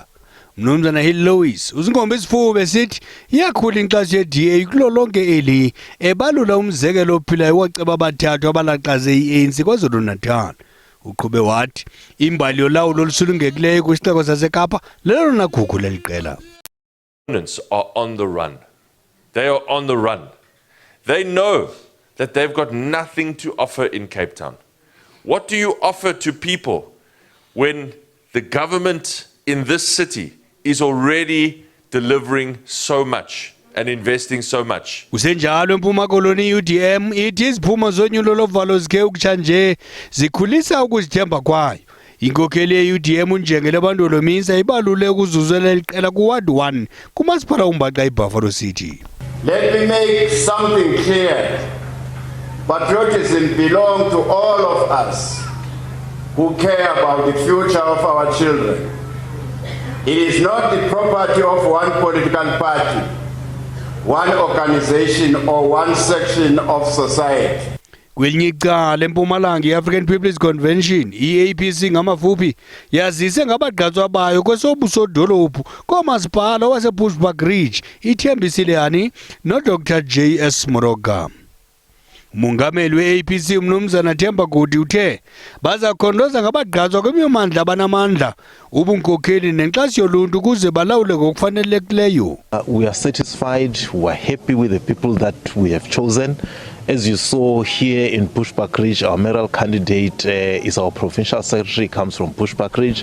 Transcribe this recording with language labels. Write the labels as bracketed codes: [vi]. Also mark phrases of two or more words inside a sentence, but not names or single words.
[xh] Mnumzana Hill Lewis uzingombe isifube sithi iyakhula inkxaso yeDA kulo lonke eli ebalula umzekelo ophilayo waceba abathathu abalaqaze iANC KwaZulu-Natal. Uqhube wathi imbali yolawulo olusulungekileyo kwisixeko saseKapa lelona gugu leliqela. [en] Are on the run. They are on the run. They know that they've got nothing to offer in Cape Town. What do you offer to people when the government in this city is already delivering so much and investing so much? [xh] Kusenjalo eMpuma Koloni UDM ithi iziphumo zonyulo lovalo zike ukutsha nje zikhulisa ukuzithemba kwayo. Inkokeli ye-UDM uNjengele Bandolomisa ibalule ukuzuzela iqela kuWard 1 kumasipala uMbaxa eBuffalo City. [en] Let me make something clear. Patriotism belongs to all of us who care about the future of our children. It is not the property of one political party, one organization or one section of society. [xh] Kwelinye icala eMpumalanga i-African People's Convention i-APC ngamafuphi yazise ngabagqatswa bayo kwesobusodolophu komasipala waseBushbuckridge iThembisile Yani noDr J.S. Moroka. Umongameli we-APC umnumzana Themba Gudi uthe bazakhondoza ngabagqatswa kwemimandla abanamandla ubunkokheli nenkxaso yoluntu kuze balawule ngokufanelekileyo. [en] We are satisfied, we are happy with the people that we have chosen. As you saw here in Bushbuckridge, our mayoral candidate is our provincial secretary, comes from Bushbuckridge.